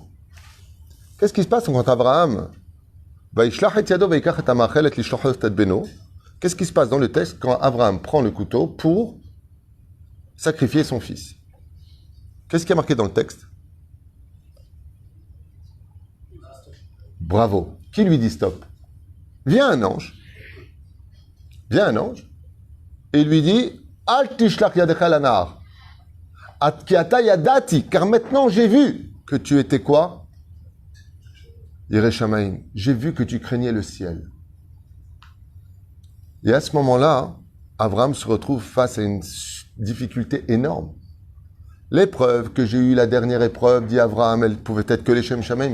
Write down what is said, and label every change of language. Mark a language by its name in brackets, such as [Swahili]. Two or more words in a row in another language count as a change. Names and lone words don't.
[French] Qu'est-ce qui se passe quand Abraham qu'est-ce qui se passe dans le texte quand Abraham prend le couteau pour sacrifier son fils? Qu'est-ce qui est marqué dans le texte? Bravo. Qui lui dit stop? Vient un ange. Et il lui dit [Hebrew] אל תשלח ידך לנער. כי עתה ידעתי. [French] Car maintenant j'ai vu que tu étais quoi? [Hebrew] ירא שמים, [French] j'ai vu que tu craignais le ciel. Et à ce moment-là, Abraham se retrouve face à une difficulté énorme. L'épreuve que j'ai eue, la dernière épreuve, dit Abraham, elle pouvait être que les [Hebrew] שם שמים.